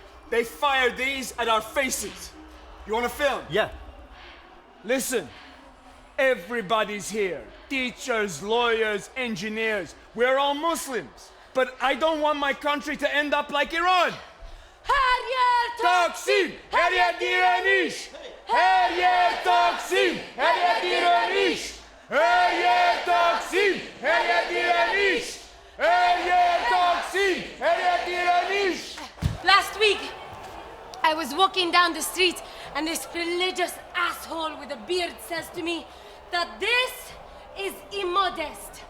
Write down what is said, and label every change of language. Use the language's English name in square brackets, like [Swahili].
[English] They fired these at our faces. You want to film? Yeah. Listen. Everybody's here. Teachers, lawyers, engineers. We're all Muslims. But I don't want my country to end up like Iran. [Turkish] Her yer Taksim, her yer direniş. Her yer Taksim, her yer direniş. Her yer Taksim, her yer direniş. Her yer Taksim, her yer direniş. [English] Last week, I was walking down the street and this religious asshole with a beard says to me that this is immodest.